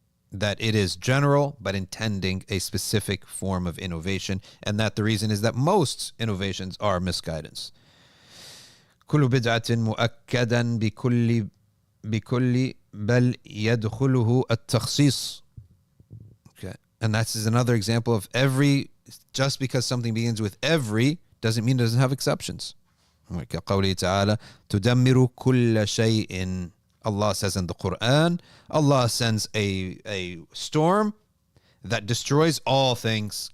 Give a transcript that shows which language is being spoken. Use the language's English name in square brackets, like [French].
[English] that it is general but intending a specific form of innovation, and that the reason is that most innovations are misguidance. [Arabic] كل بدعة مؤكدا بكل بل يدخله التخصيص. Okay. [English] And that's another example of just because something begins with every doesn't mean it doesn't have exceptions. [Arabic] كقوله تعالى تدمر كل شيء. [English] Allah says in the Quran, Allah sends a storm that destroys all things.